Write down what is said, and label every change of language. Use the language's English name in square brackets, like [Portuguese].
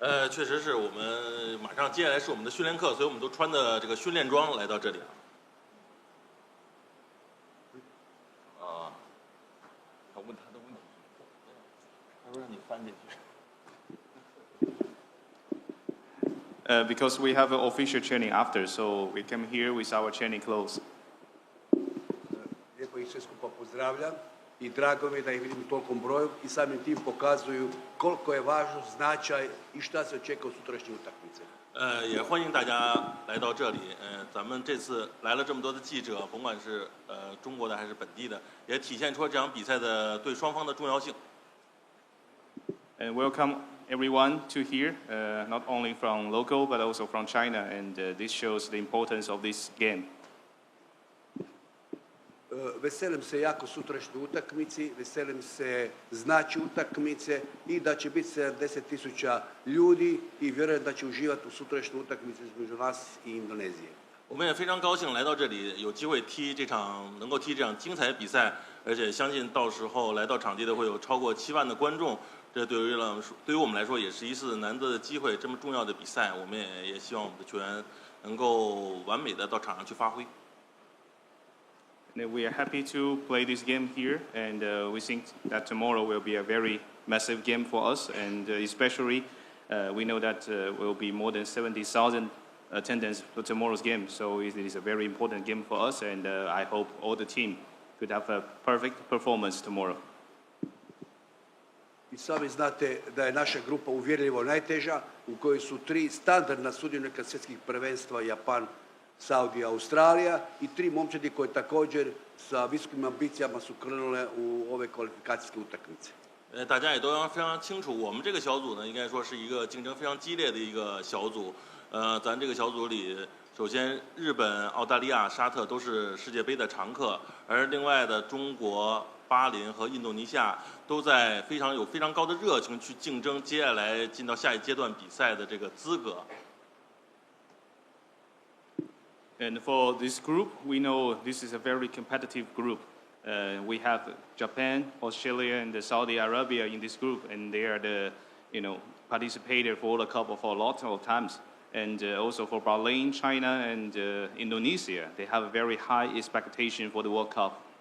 [Chinese] 确实是我们马上接下来是我们的训练课，所以我们都穿的这个训练装来到这里。他问他的问题，他说让你翻进去。 [English] Because we have an official training after, so we come here with our training clothes. [Croatian] Lijepo ih sve skupa pozdravljam i drago mi je da ih vidim u tolikom broju i samim tim pokazuju koliko je važno značaj i šta se očekuje od sutrašnje utakmice. [Chinese] 也欢迎大家来到这里。咱们这次来了这么多的记者，甭管是中国的还是本地的，也体现出这场比赛的对双方的重要性。 [English] And welcome everyone to here, not only from local but also from China, and this shows the importance of this game. [Croatian] Veselim se jako sutrašnjoj utakmici, veselim se značaju utakmice i da će biti 70,000 ljudi i vjerujem da će uživati u sutrašnjoj utakmici između nas i Indonezije. [Chinese] 我们也非常高兴来到这里，有机会能够踢这场精彩比赛，而且相信到时候来到场地的会有超过7万的观众。这对于我们来说也是一次难得的机会，这么重要的比赛，我们也希望我们的球员能够完美的到场上去发挥。 [English] And we are happy to play this game here, and we think that tomorrow will be a very massive game for us, and especially we know that will be more than 70,000 attendance for tomorrow's game, so it is a very important game for us, and I hope all the team could have a perfect performance tomorrow. [Croatian] I sami znate da je naša grupa uvjerljivo najteža, u kojoj su 3 standardna sudionika svjetskih prvenstva, Japan, Saudija, Australija i 3 momčadi koje također sa visokim ambicijama su krenule u ove kvalifikacijske utakmice. [Chinese] 大家也都非常清楚，我们这个小组呢，应该说是一个竞争非常激烈的一个小组。咱这个小组里，首先日本、澳大利亚、沙特都是世界杯的常客，而另外的中国、巴林和印度尼西亚都在有非常高的热情去竞争接下来进到下一阶段比赛的这个资格。 [English] And for this group, we know this is a very competitive group. We have Japan, Australia, and Saudi Arabia in this group, and they are the, participator for the Cup for a lot of times. And also for Bahrain, China, and Indonesia, they have a very high expectation for the World Cup.